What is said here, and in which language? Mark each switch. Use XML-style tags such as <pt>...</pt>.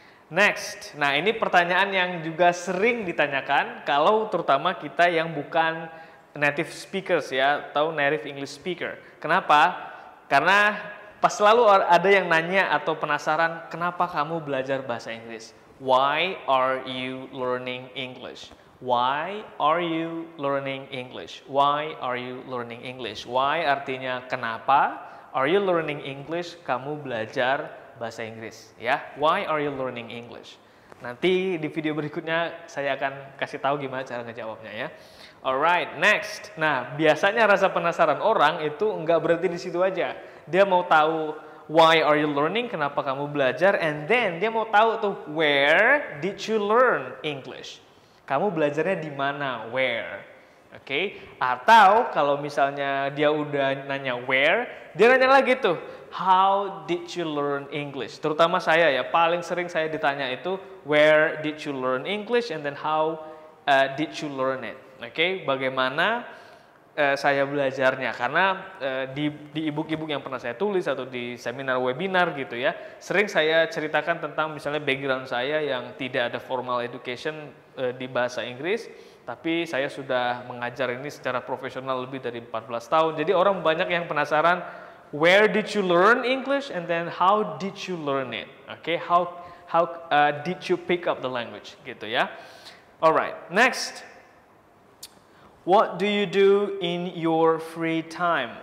<id>Next, nah ini pertanyaan yang juga sering ditanyakan kalau terutama kita yang bukan native speakers ya, atau native English speaker. Kenapa? Karena pas selalu ada yang nanya atau penasaran, kenapa kamu belajar bahasa Inggris?</id> <en>Why are you learning English? Why are you learning English? Why are you learning English? Why</en> <id>artinya kenapa?</id> <en>Are you learning English?</en> <id>Kamu belajar bahasa Inggris ya.</id> <en>Why are you learning English?</en> <id>Nanti di video berikutnya saya akan kasih tahu gimana cara ngejawabnya ya.</id> <en>Alright, next.</en> <id>Nah, biasanya rasa penasaran orang itu nggak berhenti di situ aja. Dia mau tahu</id> <en>why are you learning,</en> <id>kenapa kamu belajar,</id> <en>and then</en> <id>dia mau tahu tuh</id> <en>where did you learn English?</en> <id>Kamu belajarnya di mana? Where? Oke? Atau kalau misalnya dia udah nanya where, dia nanya lagi tuh,</id> <en>how did you learn English?</en> <id>Terutama saya ya, paling sering saya ditanya itu</id> <en>where did you learn English and then how did you learn it?</en> <id>Oke, bagaimana saya belajarnya? Karena di e-book yang pernah saya tulis atau di seminar webinar gitu ya, sering saya ceritakan tentang misalnya background saya yang tidak ada formal education di bahasa Inggris, tapi saya sudah mengajar ini secara profesional lebih dari 14 tahun. Jadi orang banyak yang penasaran,</id> <en>where did you learn English and then how did you learn it? Oke, how did you pick up the language</en> <id>gitu ya.</id> <en>Alright, next. What do you do in your free time?</en>